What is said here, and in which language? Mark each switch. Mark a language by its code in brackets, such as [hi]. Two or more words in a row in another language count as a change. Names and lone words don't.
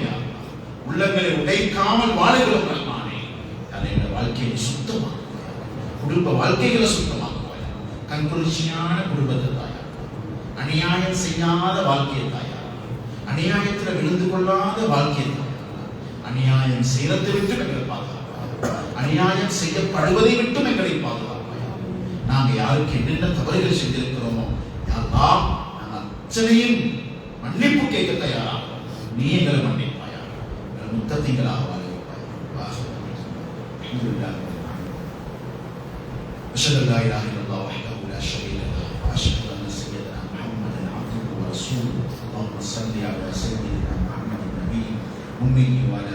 [ar] يا الله, [ta] உள்ளங்களை உடைக்காமல் வாழுகிறோம். ரஹ்மானே, எங்களுடைய வாழ்க்கையை சுத்தமாக்குவாயா, குடும்ப வாழ்க்கைகளை சுத்தமாக்குவாயா, கண்குளிர்ச்சியான குடும்பத்தை தாயா, அநியாயம் செய்யாத வாழ்க்கையை தாயா, அநியாயத்தில் விழுந்து கொள்ளாத வாழ்க்கையை தாயா, அநியாயம் செய்யறதை விட்டு எங்களை பாதுகாப்பாயா, அநியாயம் செய்யப்படுவதை விட்டும் எங்களை பாதுகாப்பாயா. நாங்கள் யாருக்கு என்னென்ன தவறுகள் செஞ்சிருக்கிறோமோ [ar] يا الله, [ta] நாங்கள் அத்தனையும் மன்னிப்பு கேட்க தயாரா. நீ எங்களை மன்னிப்பாயா, எங்களை முத்தகீன்களாக வாழ வைப்பாயா. [ar] أشهد أن لا إله إلا الله وحده لا شريك له وأشهد أن سيدنا محمدا عبده ورسوله. اللهم صل على سيدنا محمد النبي الأمي وعلى